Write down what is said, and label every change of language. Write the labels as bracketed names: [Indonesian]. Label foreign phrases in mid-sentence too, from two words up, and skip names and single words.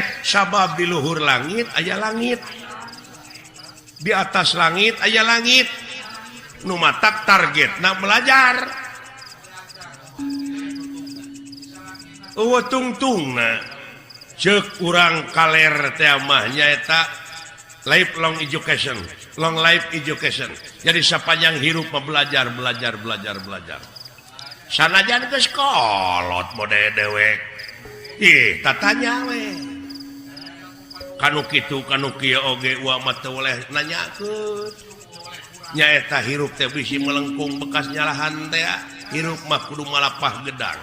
[Sundanese] Sabab di luhur langit aya langit. [Indonesian] Di atas langit [Sundanese] aya langit. Nu matak targetna belajar. Tungtungna ceuk urang kaler teh mah nyaeta [English] lifelong education, long life education. [Sundanese] Jadi sapanjang hirup mah belajar. Sanajan geus kolot mode dewek. Ih, tatanya we. Kanu kitu kanu kieu oge wa mah teu oleh nanyakeun. Nyaeta hirup teh bisi melengkung bekas nyalahan teh, hirup mah kudu malapah gedang.